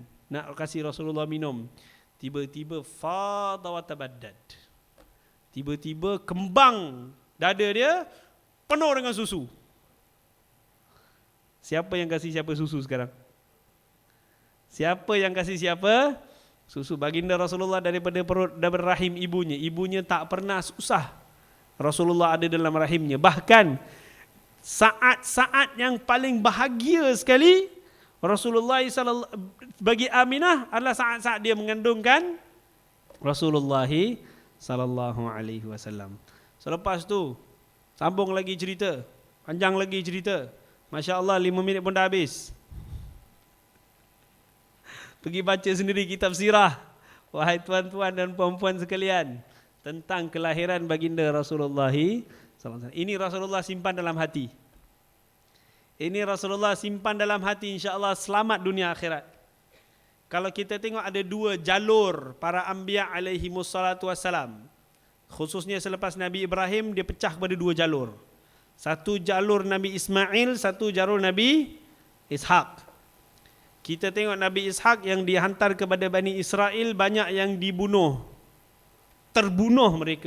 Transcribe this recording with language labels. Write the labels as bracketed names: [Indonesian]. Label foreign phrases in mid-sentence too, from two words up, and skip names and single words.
[Malay] Nak kasih Rasulullah minum. Tiba-tiba [Arabic] fadha wa tabaddad. [Malay] Tiba-tiba kembang dada dia penuh dengan susu. Siapa yang kasih siapa susu sekarang? Siapa yang kasih siapa? Susu. Baginda Rasulullah daripada perut, daripada rahim ibunya. Ibunya tak pernah susah. Rasulullah ada dalam rahimnya. Bahkan saat-saat yang paling bahagia sekali Rasulullah bagi Aminah adalah saat-saat dia mengandungkan Rasulullah [Arabic] sallallahu alaihi wasallam. [Malay] Selepas tu sambung lagi cerita, panjang lagi cerita. Masya-Allah 5 minit pun dah habis. Pergi baca sendiri kitab sirah, wahai tuan-tuan dan puan-puan sekalian, tentang kelahiran baginda Rasulullah SAW. Ini Rasulullah simpan dalam hati. Ini Rasulullah simpan dalam hati, insya-Allah selamat dunia akhirat. Kalau kita tengok ada 2 jalur para anbiya [Arabic] alaihi wassalatu wassalam. [Malay] Khususnya selepas Nabi Ibrahim, dia pecah kepada 2 jalur. Satu jalur Nabi Ismail, satu jalur Nabi Ishaq. Kita tengok Nabi Ishaq yang dihantar kepada Bani Israel, banyak yang dibunuh. Terbunuh mereka.